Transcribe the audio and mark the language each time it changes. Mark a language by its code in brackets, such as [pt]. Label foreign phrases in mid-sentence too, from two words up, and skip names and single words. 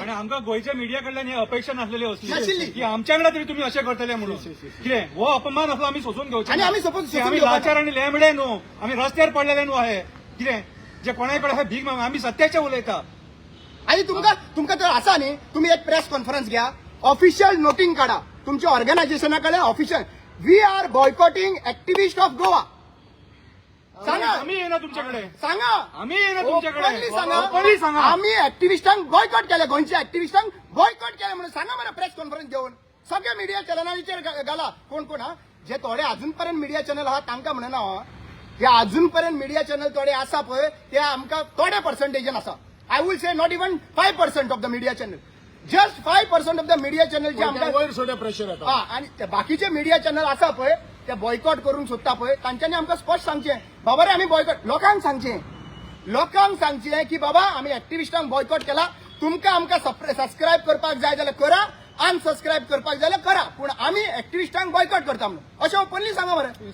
[kok] आणि आमकां गोयच्या मिडिया कडल्यान ही अपेक्षा नासलेली नाशिल्ली. असली की आमच्याकडे तरी तुम्ही असे करतले म्हणून कितें हो अपमान असलो आम्ही सोसून घेवचे आणि ना. आम्ही सोसून की आम्ही घेवपाचे. लाचार आणि लेंबडे न्हू, आम्ही रस्त्यार पडलेले न्हू आहे कितें जे कोणाय कडे भीक माग आम्ही सत्याचे उलयता. आणि तुमका तर असा न्ही तुम्ही एक [en] press conference [kok] घ्या [en] official noting [kok] काढा तुमच्या ऑर्गनायझेशनाकडे [en] official we are boycotting activist of Goa [kok] सांगा. [mr] आम्ही येणार तुमच्याकडे, सांगा आम्ही येणार तुमच्याकडे. Openly सांगा. Openly सांगा. [kok] आम्ही ऍक्टिव्हिस्टांक बॉयकॉट केले गोंयच्या ऍक्टिव्हिस्टांक बॉयकॉट केले म्हणून सांगा मला [en] press conference [kok] घेऊन सगळ्या मिडिया चॅनलांचेर घाला कोण कोण हा जे थोडे अजूनपर्यंत [en] media channel [kok] आहा तांकां म्हणना जे अजूनपर्यंत [en] media channel [kok] थोडे आसा पळय ते आमकां थोड्या पर्संटेजन आसा. [en] I will say not even 5% of the media channel just 5% of the media channel [kok] जे आमकां वयर सोड्या प्रेशर येता. हा आणि ते बाकीचे मिडिया चॅनल आसा पळय ते बॉयकॉट करून सोदता पळय तांच्यांनी आमकां स्पश्ट सांगचें बाबा रे आमी बॉयकॉट लोकांक सांगचें की बाबा आमी ऍक्टिव्हिस्टांक बॉयकॉट केला तुमकां आमकां सबस्क्रायब करपाक जाय जाल्यार करा अनसबस्क्रायब करपाक जाय जाल्यार करा पूण आमी ऍक्टिव्हिस्टांक बॉयकॉट करता म्हणून अशें ओपनली सांगा मरे.